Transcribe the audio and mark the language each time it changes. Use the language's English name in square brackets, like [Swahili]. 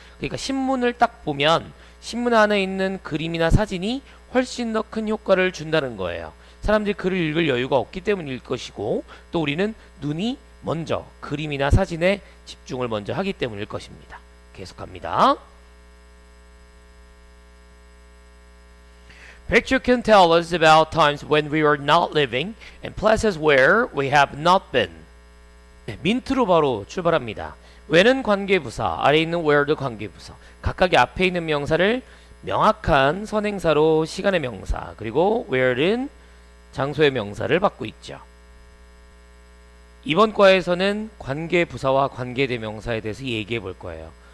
[Korean] 그러니까 신문을 딱 보면 신문 안에 있는 그림이나 사진이 훨씬 더 큰 효과를 준다는 거예요. 사람들이 글을 읽을 여유가 없기 때문일 것이고 또 우리는 눈이 먼저 그림이나 사진에 집중을 먼저 하기 때문일 것입니다. 계속합니다. [English] Picture can tell us about times when we were not living and places where we have not been. [Korean] 네, 민트로 바로 출발합니다. when은 관계부사, 아래 있는 where도 관계부사. 각각의 앞에 있는 명사를 명확한 선행사로 시간의 명사, 그리고 where는 장소의 명사를 받고 있죠. 이번 과에서는 관계부사와 관계대명사에 대해서 얘기해 볼 거예요.